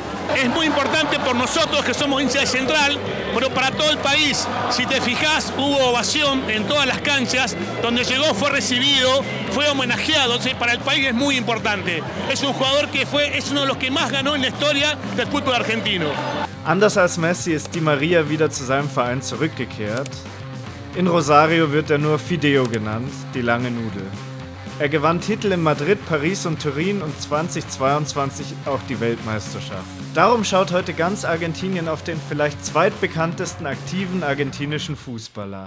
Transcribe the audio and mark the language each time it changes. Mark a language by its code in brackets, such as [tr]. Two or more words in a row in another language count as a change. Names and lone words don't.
[es] Es muy importante por nosotros que somos hinchas de Central, pero para todo el país. Si te fijas, hubo ovación en todas las canchas. Donde llegó fue recibido, fue homenajeado. Entonces, para el país es muy importante. Es un jugador que es uno de los que más ganó en la historia del fútbol argentino. [de] Anders als Messi ist Di María wieder zu seinem Verein zurückgekehrt. In Rosario wird er nur Fideo genannt, die lange Nudel. Er gewann Titel in Madrid, Paris und Turin und 2022 auch die Weltmeisterschaft. Darum schaut heute ganz Argentinien auf den vielleicht zweitbekanntesten aktiven argentinischen Fußballer.